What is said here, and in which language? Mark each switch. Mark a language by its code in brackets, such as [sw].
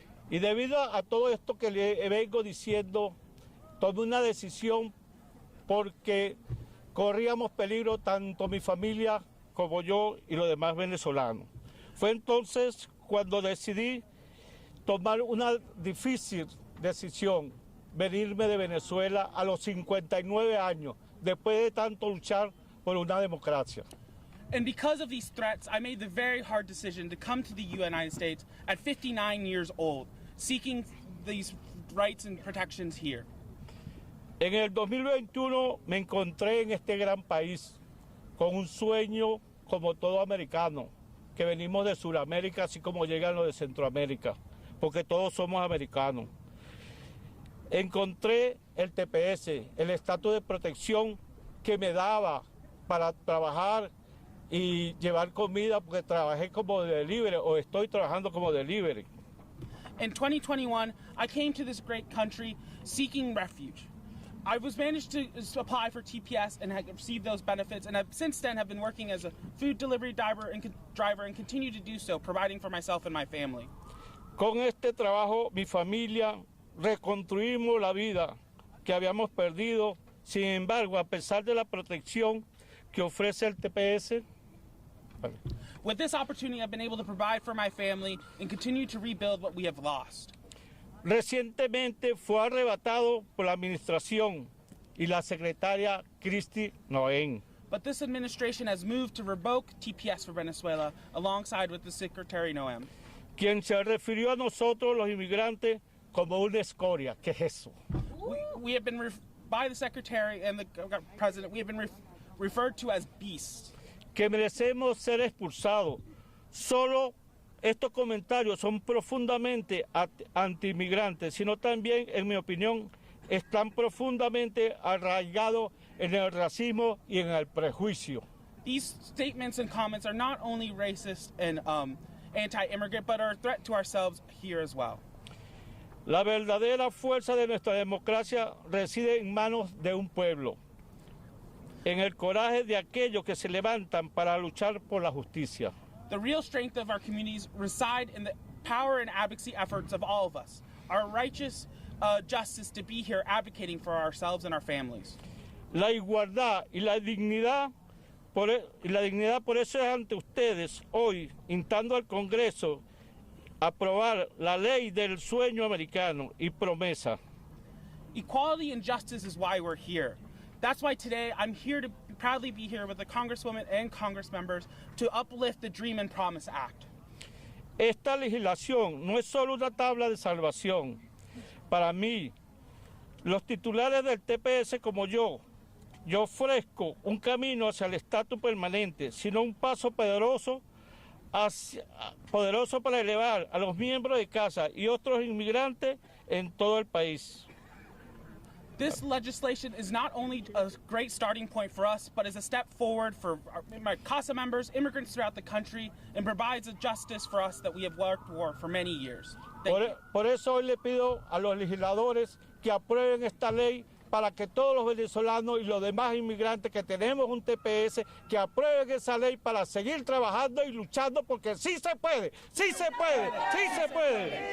[es] Y debido a todo esto que le vengo diciendo, tomé una decisión porque corríamos peligro tanto mi familia como yo y los demás venezolanos. Fue entonces cuando decidí tomar una difícil decisión, venirme de Venezuela a los 59 años, después de tanto luchar por una democracia. [en] And because of these threats, I made the very hard decision to come to the United States at 59 years old, seeking these rights and protections here. [es] En el 2021 me encontré en este gran país con un sueño como todo americano, que venimos de Sudamérica, así como llegan los de Centroamérica, porque todos somos americanos. Encontré el TPS, el estatus de protección que me daba para trabajar y llevar comida, porque trabajé como delivery o estoy trabajando como delivery. [en] In 2021, I came to this great country seeking refuge. I was managed to apply for TPS and have received those benefits, and since then have been working as a food delivery driver and continue to do so, providing for myself and my family. [es] Con este trabajo, mi familia reconstruimos la vida que habíamos perdido. Sin embargo, a pesar de la protección que ofrece el TPS, [en] with this opportunity, I've been able to provide for my family and continue to rebuild what we have lost. [es] Recientemente fue arrebatado por la administración y la secretaria Cristi Noén. [en] But this administration has moved to revoke TPS for Venezuela alongside with the Secretary Noem, [es] quien se refirió a nosotros los inmigrantes como una escoria. ¿Qué es eso? [en] We have been, by the Secretary and the President, we have been referred to as beasts. [es] Que merecemos ser expulsados. Solo estos comentarios son profundamente anti-inmigrantes, sino también, en mi opinión, están profundamente arraigados en el racismo y en el prejuicio. [en] These statements and comments are not only racist and anti-immigrant, but are a threat to ourselves here as well. [es] La verdadera fuerza de nuestra democracia reside en manos de un pueblo, en el coraje de aquellos que se levantan para luchar por la justicia. [en] The real strength of our communities reside in the power and advocacy efforts of all of us, our righteous justice to be here advocating for ourselves and our families. [es] La igualdad y la dignidad por eso es ante ustedes hoy, instando al Congreso a aprobar la ley del sueño americano y promesa. [en] Equality and justice is why we're here. That's why today I'm here to proudly be here with the Congresswoman and Congress members to uplift the Dream and Promise Act. [es] Esta legislación no es solo una tabla de salvación. Para mí, los titulares del TPS como yo ofrezco un camino hacia el estatus permanente, sino un paso poderoso para elevar a los miembros de casa y otros inmigrantes en todo el país. [en] This legislation is not only a great starting point for us, but is a step forward for my CASA members, immigrants throughout the country, and provides a justice for us that we have worked for many years. [es] Por eso hoy le pido a los legisladores que aprueben esta ley para que todos los venezolanos y los demás inmigrantes que tenemos un TPS, que aprueben esa ley para seguir trabajando y luchando, porque sí se puede, sí se puede, sí se puede.